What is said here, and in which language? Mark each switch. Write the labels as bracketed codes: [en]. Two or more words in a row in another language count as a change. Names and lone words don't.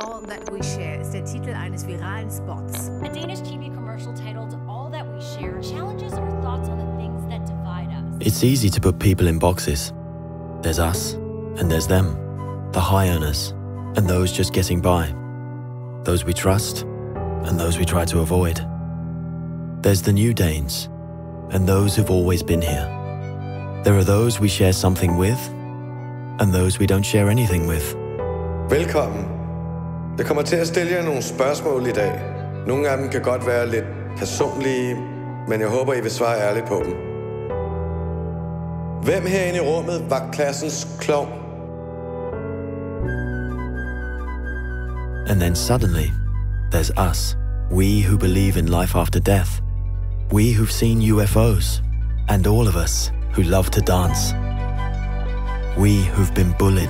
[de] All That We Share ist der Titel eines viralen Spots. [en] A Danish TV commercial titled All That We Share challenges our thoughts on the things that divide us. It's easy to put people in boxes. There's us, and there's them, the high earners, and those just getting by. Those we trust, and those we try to avoid. There's the new Danes, and those who've always been here. There are those we share something with, and those we don't share anything with. [da] Velkommen. Jeg kommer til at stille jer nogle spørgsmål i dag. Nogle af dem kan godt være lidt personlige, men jeg håber, I vil svare ærligt på dem. Hvem herinde i rummet var klassens klovn? [en] And then suddenly, there's us. We who believe in life after death. We who've seen UFOs. And all of us who love to dance. We who've been bullied.